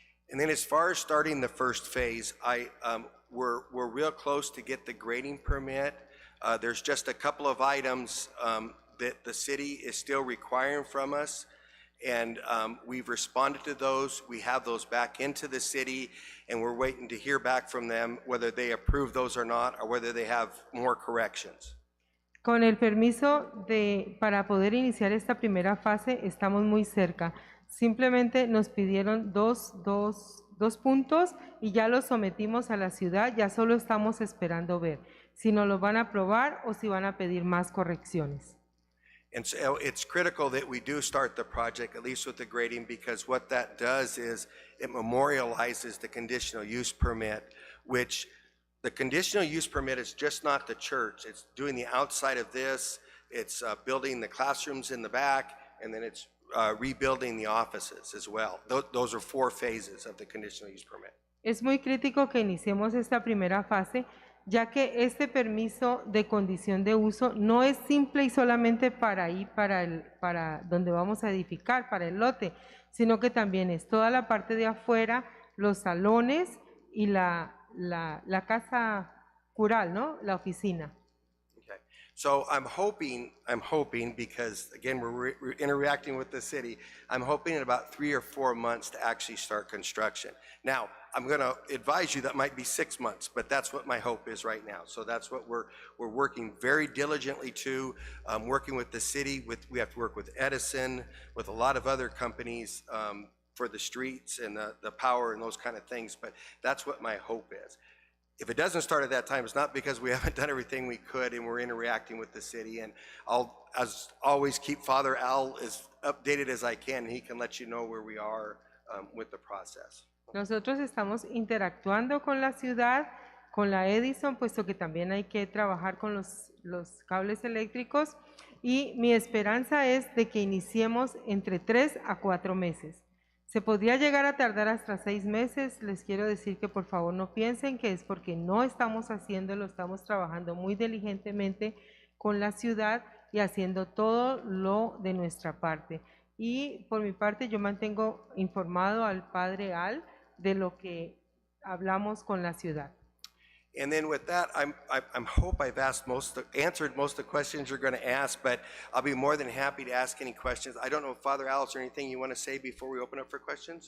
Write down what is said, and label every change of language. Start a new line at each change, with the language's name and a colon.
English: And then as far as starting the first phase, we're real close to get the grading permit. There's just a couple of items that the city is still requiring from us, and we've responded to those. We have those back into the city, and we're waiting to hear back from them whether they approve those or not, or whether they have more corrections.
Spanish: Con el permiso para poder iniciar esta primera fase, estamos muy cerca. Simplemente nos pidieron dos puntos y ya los sometimos a la ciudad, ya solo estamos esperando ver si nos lo van a aprobar o si van a pedir más correcciones.
English: And so it's critical that we do start the project, at least with the grading, because what that does is it memorializes the conditional use permit, which the conditional use permit is just not the church. It's doing the outside of this, it's building the classrooms in the back, and then it's rebuilding the offices as well. Those are 4 phases of the conditional use permit.
Spanish: Es muy crítico que iniciemos esta primera fase, ya que este permiso de condición de uso no es simple y solamente para ahí, para donde vamos a edificar, para el lote, sino que también es toda la parte de afuera, los salones y la casa cural, ¿no? La oficina.
English: Okay. So I'm hoping because again we're interacting with the city, I'm hoping in about 3 or 4 months to actually start construction. Now, I'm going to advise you that might be 6 months, but that's what my hope is right now. So that's what we're working very diligently to, working with the city. We have to work with Edison, with a lot of other companies for the streets and the power and those kind of things, but that's what my hope is. If it doesn't start at that time, it's not because we haven't done everything we could and we're interacting with the city. And I'll, as always, keep Father Al as updated as I can, and he can let you know where we are with the process.
Spanish: Nosotros estamos interactuando con la ciudad, con la Edison, puesto que también hay que trabajar con los cables eléctricos, y mi esperanza es de que iniciemos entre 3 a 4 meses. Se podría llegar a tardar hasta 6 meses. Les quiero decir que por favor no piensen que es porque no estamos haciéndolo, estamos trabajando muy diligentemente con la ciudad y haciendo todo lo de nuestra parte. Y por mi parte yo mantengo informado al padre Al de lo que hablamos con la ciudad.
English: And then with that, I hope I've answered most of the questions you're going to ask, but I'll be more than happy to ask any questions. I don't know, Father Al, is there anything you want to say before we open up for questions?